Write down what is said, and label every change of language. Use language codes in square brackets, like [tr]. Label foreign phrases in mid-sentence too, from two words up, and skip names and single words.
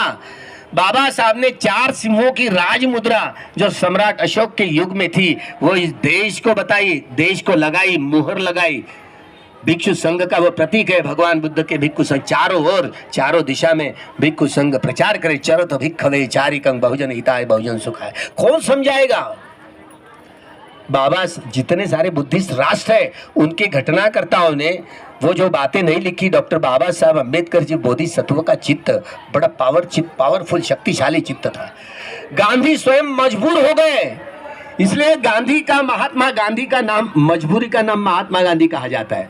[hi] बाबा साहब ने 4 सिंहों की राज मुद्रा जो सम्राट अशोक के युग में थी, वो इस देश को बताई, देश को लगाई, मुहर लगाई। भिक्षु संघ का वो प्रतीक है भगवान बुद्ध के भिक्षु संघ। चारों ओर, चारों दिशा में भिक्षु संघ प्रचार करे, [pi] चरत भिक्षवे चारिकं बहुजन हिताय बहुजन सुखाय। [hi] कौन समझाएगा? बाबा, जितने सारे बुद्धिस्ट राष्ट्र है उनके घटनाकर्ताओं ने वो जो बातें नहीं लिखी, डॉक्टर बाबा साहब अम्बेडकर जी बोधिसत्व का चित्त बड़ा पावरफुल, शक्तिशाली चित्त था। गांधी स्वयं मजबूर हो गए, इसलिए महात्मा गांधी का नाम, मजबूरी का नाम महात्मा गांधी कहा जाता है।